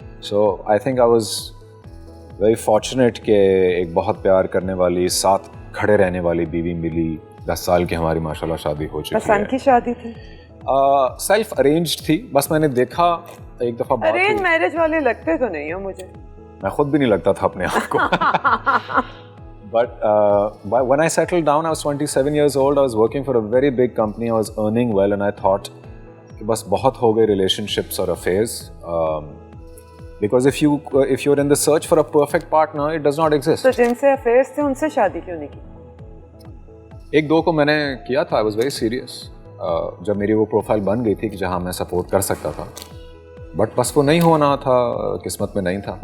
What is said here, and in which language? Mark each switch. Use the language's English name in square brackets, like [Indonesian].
[English] So I think I was very fortunate [Urdu] کہ ایک بہت پیار کرنے والی, ساتھ کھڑے رہنے والی بیوی ملی. 10 سال کی ہماری ماشاءاللہ شادی ہو چکی ہے. پسند کی شادی تھی؟ سیلف ارینجڈ تھی. بس میں نے دیکھا ایک دفعہ بات, ارینج میرج والے لگتے تو نہیں ہو مجھے. میں خود بھی نہیں لگتا تھا اپنے آپ کو. [English] But when I settled down, I was 27 years old. I was working for a very big company. I was earning well and I thought [Urdu] کہ بس بہت ہو گئے [English] relationships اور affairs. Because if you're in the search for a perfect partner, it does not exist. [Urdu] تو جن سے affairs تھے ان سے شادی کیوں نہیں کی؟ ایک دو کو میں نے کیا تھا. [English] I was very serious. [Urdu] جب میری وہ پروفائل بن گئی تھی کہ جہاں میں سپورٹ کر سکتا تھا, بٹ بس وہ نہیں ہونا تھا, قسمت میں نہیں تھا.